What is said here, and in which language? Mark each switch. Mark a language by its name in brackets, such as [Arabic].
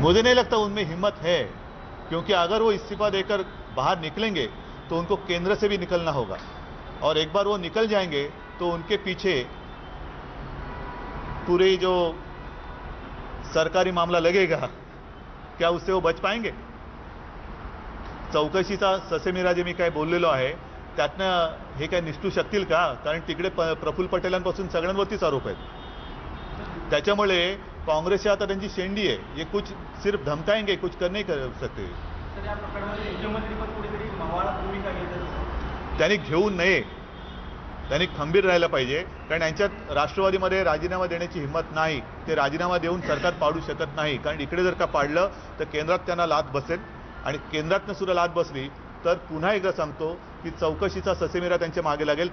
[Hindi] मुझे नहीं लगता उनमें हिम्मत है, क्योंकि अगर वो इस्तीफा देकर बाहर निकलेंगे तो उनको केंद्र से भी निकलना होगा, और एक बार वो निकल जाएंगे तो उनके पीछे पूरे जो सरकारी मामला लगेगा, क्या उससे वो बच पाएंगे? [Marathi] चौकशीचा ससेमिरा जे मी काय बोललेलो आहे त्यातनं हे काय निष्ठू शकतील का? कारण तिकडे प्रफुल्ल पटेलांपासून सगळ्यांवरतीच आरोप आहेत. त्याच्यामुळे काँग्रेसची आता त्यांची शेंडी आहे. [Hindi] ये कुछ सिर्फ धमकाएंगे, कुछ कर नहीं कर सकते. [Marathi] तर या प्रकरणामध्ये मुख्यमंत्री पण कुठेतरी मावळा भूमिका घेतात. त्यांनी घेऊ नये, त्यांनी खंबीर राहायला पाहिजे. कारण यांच्यात राष्ट्रवादीमध्ये राजीनामा देण्याची हिंमत नाही. ते राजीनामा देऊन सरकार पाडू शकत नाही. कारण इकडे जर का पाडलं तर केंद्रात त्यांना लाथ बसेल, आणि केंद्रातनं सुद्धा लाथ बसली तर पुन्हा एकदा सांगतो की चौकशीचा ससेमिरा त्यांच्या मागे लागेल.